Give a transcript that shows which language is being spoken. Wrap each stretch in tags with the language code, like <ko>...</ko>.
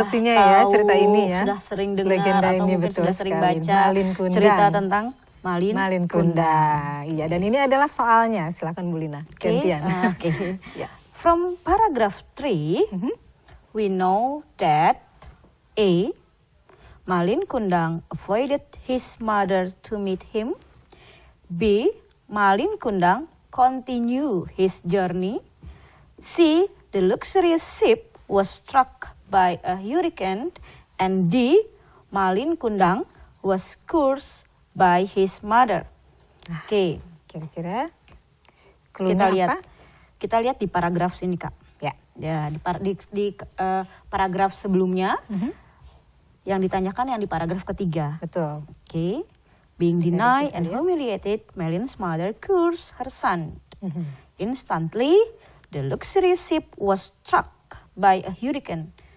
<id>sepertinya ya cerita ini ya. Sudah sering dengar Legenda atau ini mungkin betul sudah sering sekali. baca Malin Kundang. cerita tentang Malin Kundang. Iya, dan ini adalah soalnya. Silakan Bu Lina. Gantian.</id> <en>Okay.</en> <id>Ya.</id> <en>From paragraph 3, we know that A. Malin Kundang avoided his mother to meet him. B. Malin Kundang continue his journey. C. The luxurious ship was struck by a hurricane. And D. Malin Kundang was cursed by his mother.</en> <id>Oke. Kira-kira Kita lihat. apa? Kita lihat di paragraf sini Kak. Ya, di paragraf sebelumnya yang ditanyakan yang di paragraf ketiga. Betul. Oke.</id> <en>Being denied and humiliated, Malin's mother cursed her son. Instantly, the luxurious ship was struck by a hurricane.</en>